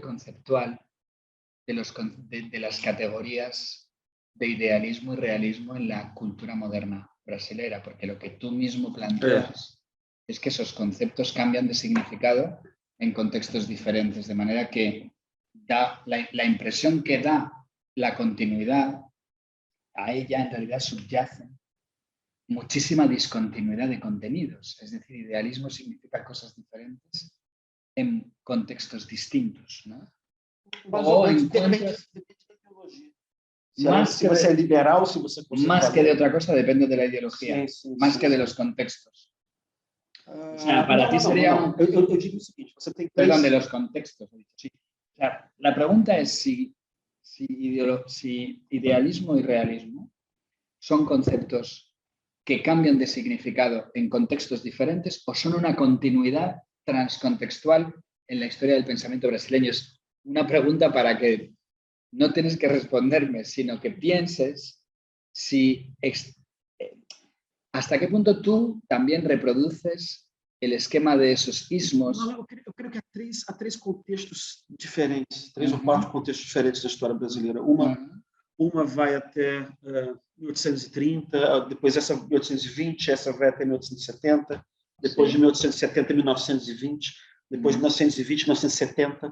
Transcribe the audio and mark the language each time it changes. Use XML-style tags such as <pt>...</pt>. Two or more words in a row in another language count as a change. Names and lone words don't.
<es>conceptual de las categorías de idealismo y realismo en la cultura moderna brasilera, porque lo que tú mismo planteas es que esos conceptos cambian de significado en contextos diferentes, de manera que da la impresión que da la continuidad, a ella en realidad subyace muchísima discontinuidad de contenidos. Es decir, idealismo significa cosas diferentes en contextos distintos, ¿no?</es> <pt>O depende da ideologia. Se você é liberal, se você</pt> <es>más que de otra cosa, depende de la ideología, más que de los contextos. O sea, para ti sería un...</es> <pt>Eu digo o seguinte, você tem 3...</pt> <es>Perdón, de los contextos. Sí. O sea, la pregunta es si idealismo y realismo son conceptos que cambian de significado en contextos diferentes o son una continuidad transcontextual en la historia del pensamiento brasileño. Es una pregunta para que no tienes que responderme, sino que pienses hasta qué punto tú también reproduces el esquema de esos ismos.</es> <pt>Não, eu creio que há três contextos diferentes, 3 ou 4 contextos diferentes da história brasileira. Uma vai até 1830, depois essa 1820, essa vai até 1870, depois de 1870 1920, depois de 1920 1970.</pt>